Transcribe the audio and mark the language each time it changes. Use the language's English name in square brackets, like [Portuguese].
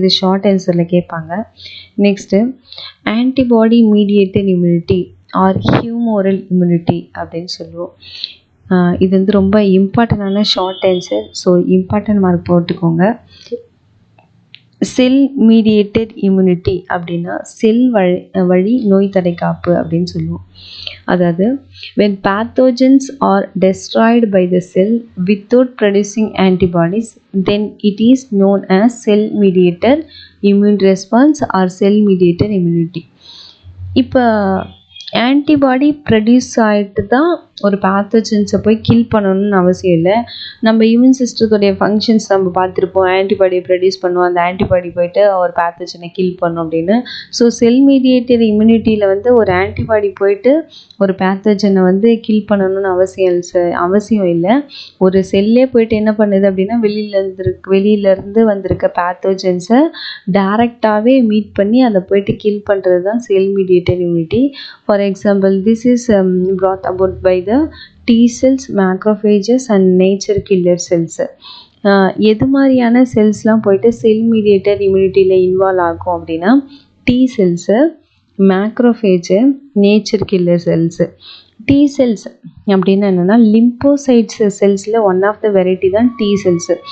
[Tamil] இது ஷார்ட் ஆன்சரில் கேட்பாங்க. Next antibody mediated immunity R ஹியூமோரல் immunity அப்படின்னு சொல்லுவோம். இது ரொம்ப இம்பார்ட்டண்டான short answer. So important mark போட்டுக்கோங்க. செல் மீடியேட்டட் இம்யூனிட்டி அப்படின்னா செல் வழி நோய் தடைக்காப்பு அப்படின்னு சொல்லுவோம். அதாவது [English] when pathogens are destroyed by the cell without producing antibodies, then it is known as cell mediated immune response or cell mediated immunity. [Tamil] இப்போ ஆன்டிபாடி ப்ரொடியூஸ் ஆகிட்டு தான் ஒரு பேத்தோஜன்ஸை போய் கில் பண்ணணும்னு அவசியம் இல்லை. நம்ம இம்யூன் சிஸ்டத்துடைய ஃபங்க்ஷன்ஸ் நம்ம பார்த்துருப்போம். ஆன்டிபாடியை ப்ரொடியூஸ் பண்ணுவோம், அந்த ஆன்டிபாடி போயிட்டு ஒரு பேத்தோஜனை கில் பண்ணும் அப்படின்னு. ஸோ செல் மீடியேட்டட் இம்யூனிட்டியில் ஒரு ஆன்டிபாடி போயிட்டு ஒரு பேத்தோஜனை கில் பண்ணணும்னு அவசியம் இல்லை. ஒரு செல்லே போயிட்டு என்ன பண்ணுது அப்படின்னா வெளியிலேருந்து வந்திருக்க பேத்தோஜன்ஸை டைரெக்டாகவே மீட் பண்ணி அதை போயிட்டு கில் பண்ணுறது தான் செல் mediated immunity. [English] For example, this is brought about by the T cells, macrophages and nature killer cells. [Tamil] எது மாதிரியான செல்ஸ்லாம் போயிட்டு செல் மீடியேட்டட் இம்யூனிட்டியில் இன்வால்வ் ஆகும் அப்படின்னா T cells, மேக்ரோஃபேஜு, nature killer cells. T cells அப்படின்னா என்னென்னா lymphocytes செல்ஸில் [English] one of the variety [Tamil] தான் T cells.